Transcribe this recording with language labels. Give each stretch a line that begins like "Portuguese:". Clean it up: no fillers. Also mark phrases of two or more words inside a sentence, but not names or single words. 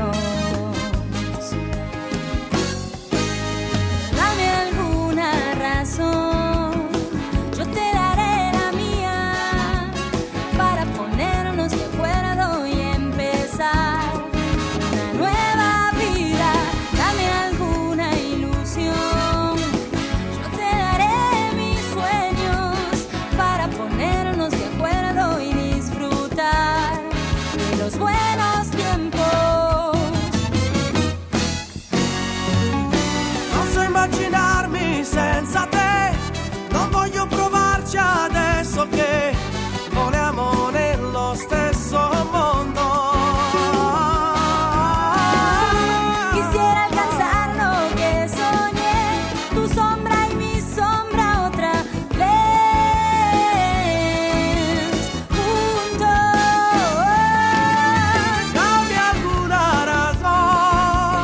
Spanish: Dame alguna razón, yo te daré la mía, para ponernos de acuerdo y empezar una nueva vida. Dame alguna ilusión, yo te daré mis sueños, para ponernos de acuerdo y disfrutar de los buenos tiempos.
Italian: Non so immaginarmi senza te, non voglio provarci adesso che vogliamo nello stesso mondo.
Spanish: Quisiera alcanzar lo que soñé, tu sombra y mi sombra otra vez, juntos. Dame alguna razón,